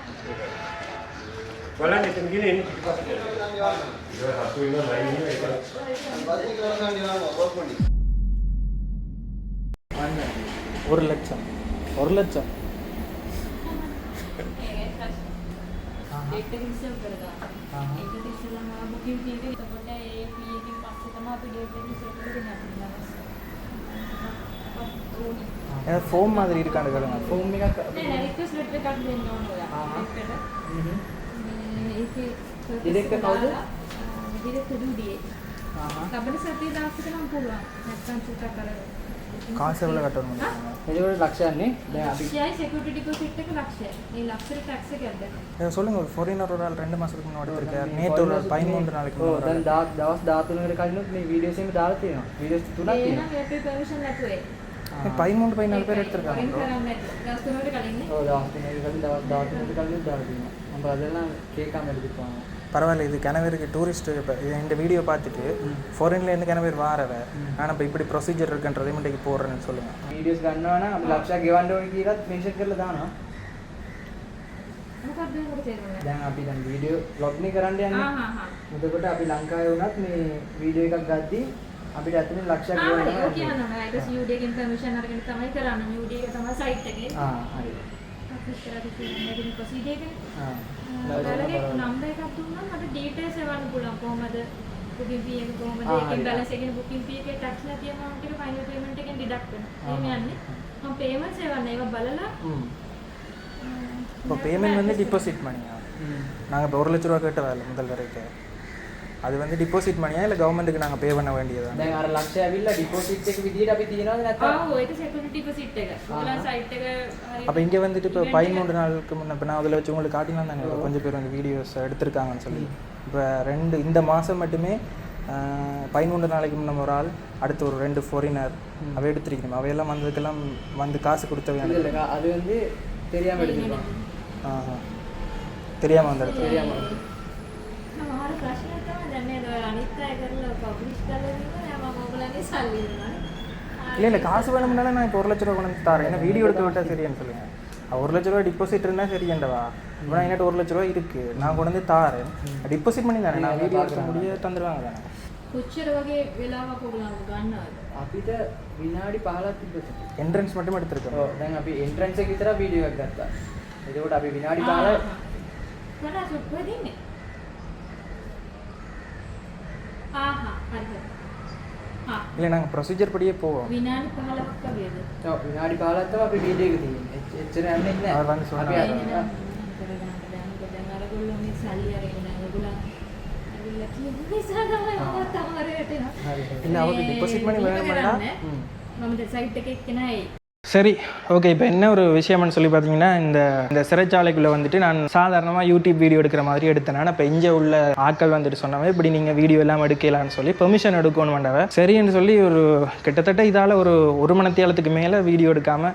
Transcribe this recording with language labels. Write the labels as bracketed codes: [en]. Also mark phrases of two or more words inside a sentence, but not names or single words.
[ta] ஒரு லட்சம் ஃபோம் மாதிரி இருக்கான்னு கேளுங்க. [si] ஃபோம் කාස වල කටවන්න එතකොට ලක්ෂයන්නේ දැන් අපි [en] security deposit [si] එක ලක්ෂය. මේ ලක්ෂයට ටැක්ස් එක යද්ද [ta] சொல்லுங்க. ஒரு ஃபாரினர் ஒரு ஆள் 2 மாசத்துக்கு முன்னாடி எடுத்திருக்காரு. நேத்து ஒரு 13 நாளைக்கு [si] முன்னாடி දවස් 13කට කලිනුත් මේ වීඩියෝස් එකේ දාලා තියෙනවා. වීඩියෝස් තුනක් තියෙනවා. ඒකේ පර්මිෂන් නැතුවේ [ta] 13 பேர் எடுத்திருக்காங்க ப்ரோ. [si] දවස් 3කට කලින් ஓ දවස් 3කට කලින් දවස් 3කට කලින් දාලා තියෙනවා. [ta] நம்ம அதெல்லாம் கேட்காம எடுத்துப்பாங்க. பரவாயில்ல. இது கிணவருக்கு டூரிஸ்ட் இப்போ இந்த வீடியோ பார்த்துட்டு ஃபாரின்லேருந்து கிணவர் வாரவ ஆனால் இப்போ இப்படி ப்ரொசீஜர் இருக்குன்றதையும் இன்றைக்கு போடுறேன்னு சொல்லுங்கள். [si] வீடியோஸ் ගන්නවනම් අපි ලක්ෂයක් ගෙවන්න ඕනේ කියලාත් මෙන්ෂන් කරලා දානවා. මොකක්ද ඒකට තේරුනේ? දැන් අපි දැන් වීඩියෝ vlog නේ කරන්න යන්නේ. එතකොට අපි ලංකාවේ වුණත් මේ වීඩියෝ එකක් ගද්දී අපිට ඇතුලේ ලක්ෂයක් ගෙවන්න ඕනේ. ඒක කියනවා. ඒක CUD එකෙන් පර්මිෂන් අරගෙන තමයි කරන්නේ. CUD එක තමයි සයිට් එකේ. හරි. අපි ඉස්සරහට තියෙන ප්‍රොසීජර් එකනේ. ඔයාලගේ නම්බර් එකක් දුන්නා මට ඩීටේල්ස් එවන්න පුළුවන්. කොහමද [en] booking fee [si] එක කොහමද ඒකෙන් බැලන්ස් එකේ [en] booking fee [si] එකේ ටැක්ස් නැති amount එක [en] final payment [si] එකෙන් ඩිඩක්ට් වෙනවා. එහෙම යන්නේ. මම පේමන්ට්ස් එවන්න ඒවා බලලා [ta] இப்போ பேமெண்ட் வந்து டிபாசிட் மணியா? நாங்கள் இப்போ 1 லட்ச ரூபா கேட்ட வேலை முதல் வரைக்கும் அது வந்து டிபாசிட் மணியா இல்லை கவர்மெண்ட்டுக்கு நாங்கள் பே பண்ண வேண்டியதா? දැන් අර ලක්ෂය ඇවිල්ලා ඩිපොසිට් එක විදියට අපි තියනවාද නැත්නම්? ඔව් ඒක [en] security deposit [ta] එක. ඔයාලා සයිට් එක அப்போ இங்கே வந்துட்டு இப்போ 13 நாளுக்கு முன்னே இப்போ நான் அதில் வச்சு உங்களுக்கு காட்டினா தானே கொஞ்சம் பேர் வந்து வீடியோஸ் எடுத்திருக்காங்கன்னு சொல்லி. இப்போ இந்த மாதம் மட்டுமே 13 நாளைக்கு முன்னே ஒரு ஆள், அடுத்து ஒரு 2 ஃபாரினர் அவை எடுத்துருக்கணும். அவையெல்லாம் வந்ததுக்கெல்லாம் வந்து காசு கொடுத்த வேண்டிய அது வந்து தெரியாமல் எடுத்துருக்கோம். தெரியாமல் வந்து எடுத்து தெரியாமல் [si] මාර ප්‍රශ්නයක් තමයි දැන් මේ අනිත් අය කරලා පබ්ලිෂ් කරලා ඉන්නවා මම ඔයගොල්ලන්ගේ සල්ලි දෙනවා. [ta] இல்லை காசு வேணும்னால நான் இப்போ 1 லட்ச ரூபா கொண்டு வந்து தரேன். ஏன்னா வீடியோ எடுக்க விட்டால் சரியான்னு சொல்லுங்கள். 1 லட்ச ரூபா டிபாசிட் இருந்தால் சரியண்டவா? இப்போ நான் என்கிட்ட 1 லட்ச ரூபா இருக்குது, நான் கொண்டு வந்து தாரேன். டிபாசிட் பண்ணி தானே நான் வீடியோ எடுக்க முடிய தந்துடுவாங்க தானே. [si] කොච්චර වගේ වෙලාවක් ඔයගොල්ලෝ ගන්නවද? අපිට විනාඩි 15ක් තිබ්බා. [ta] එන්ට්‍රන්ස් மட்டும் எடுத்துருக்கோம். [si] ඔව් දැන් අපි එන්ට්‍රන්ස් එක විතර වීඩියෝ එකක් ගත්තා. එතකොට අපි විනාඩි 15 මොනවා සුප්පුව දෙන්නේ? හරි. [ta] இல்லை நாங்கள் ப்ரொசீஜர் படியே போவோம். [si] විනාඩි 15ක් වගේද? ඔව් විනාඩි 15ක් තමයි අපි වීඩියෝ එක තියෙන්නේ. එච්චර යන්නේ නැහැ. [ta] அவர் வந்து சொன்னார். [si] දැන් අරගොල්ලෝ මේ සල්ලි අරගෙන ඒගොල්ලෝ ඇවිල්ලා කියන නිසා තමයි මම තමරේට එනවා. [ta] இல்லை அவருக்கு டிபாசிட் பண்ணி வேணும்னா [si] මම සයිට් එකේ එක්කනයි. [ta] சரி ஓகே. இப்போ என்ன ஒரு விஷயம்னு சொல்லி பார்த்தீங்கன்னா, இந்த சிறைச்சாலைக்குள்ளே வந்துட்டு நான் சாதாரணமாக யூடியூப் வீடியோ எடுக்கிற மாதிரி எடுத்தேன். இப்போ இங்கே உள்ள ஆட்கள் வந்துட்டு சொன்னவன் இப்படி நீங்கள் வீடியோ எல்லாம் எடுக்கலான்னு சொல்லி பெர்மிஷன் எடுக்கணும் வேண்டவ சரின்னு சொல்லி ஒரு கிட்டத்தட்ட இதால் ஒரு மணித்தியாலத்துக்கு மேலே வீடியோ எடுக்காமல்.